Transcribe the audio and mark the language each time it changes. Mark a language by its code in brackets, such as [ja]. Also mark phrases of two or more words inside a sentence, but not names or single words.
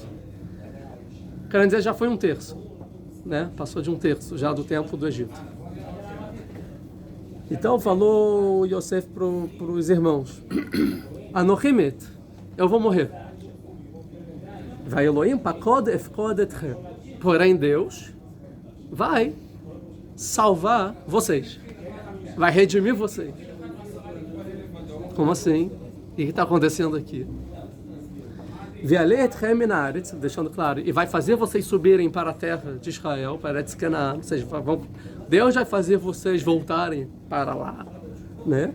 [pt] Quer dizer, já foi 1/3, né? Passou de 1/3 já do tempo do Egito. Então falou Yosef para os irmãos: Anochimet, eu vou morrer. [he] וי אלהים פקד אפקד אתכם. [pt] Porém Deus vai salvar vocês, vai redimir vocês. Como assim? O que está acontecendo aqui? Deixando claro, e vai fazer vocês subirem para a terra de Israel, para Eretz Canaã, ou seja, Deus vai fazer vocês voltarem para lá, né?